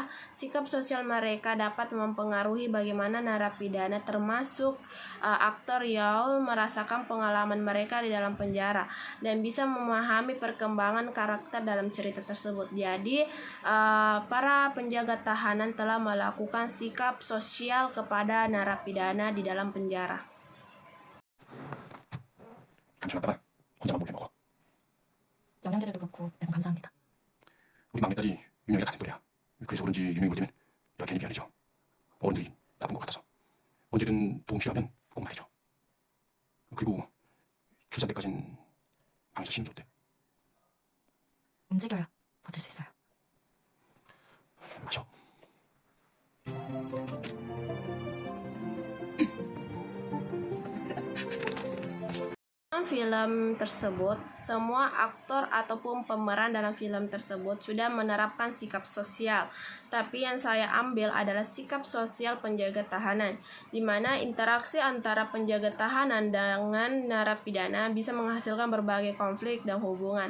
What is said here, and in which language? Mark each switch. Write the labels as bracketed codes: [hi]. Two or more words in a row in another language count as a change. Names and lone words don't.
[id] Sikap sosial mereka dapat mempengaruhi bagaimana narapidana termasuk aktor Yaul merasakan pengalaman mereka di dalam penjara dan bisa memahami perkembangan karakter dalam cerita tersebut. Jadi, para penjaga tahanan telah melakukan sikap sosial kepada narapidana di dalam penjara. [ko] 감춰놨다가 혼자만 몰래 먹어. 영양제들도 그렇고 너무 감사합니다. 우리 막내딸이 윤영이가 같은 또래야. 그래서 그런지 윤영이 볼 때는 내가 괜히 미안해져. 어른들이 나쁜 것 같아서. 언제든 도움 필요하면 꼭 말해줘. 그리고 출산 때까진 방에서 쉬는 게 어때? 움직여야 버틸 수 있어요. 마셔. [id] Film tersebut, semua aktor ataupun pemeran dalam film tersebut sudah menerapkan sikap sosial. Tapi yang saya ambil adalah sikap sosial penjaga tahanan, di mana interaksi antara penjaga tahanan dengan narapidana bisa menghasilkan berbagai konflik dan hubungan.